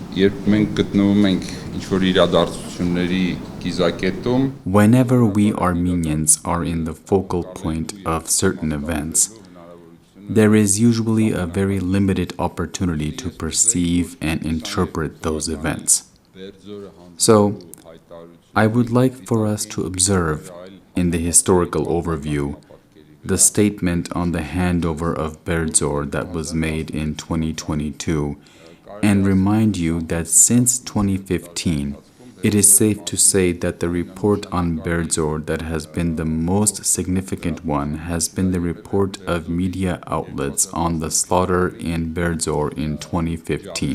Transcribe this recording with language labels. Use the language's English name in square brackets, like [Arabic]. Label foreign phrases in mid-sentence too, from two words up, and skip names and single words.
[Armenian] երբ մենք գտնվում ենք ինչ-որ իրադարձությունների կիզակետում, [English] Whenever we Armenians are in the focal point of certain events, there is usually a very limited opportunity to perceive and interpret those events. So, I would like for us to observe, in the historical overview, the statement on the handover of Berdzor that was made in 2022, and remind you that since 2015, it is safe to say that the report on Berdzor that has been the most significant one has been the report of media outlets on the slaughter in Berdzor in 2015.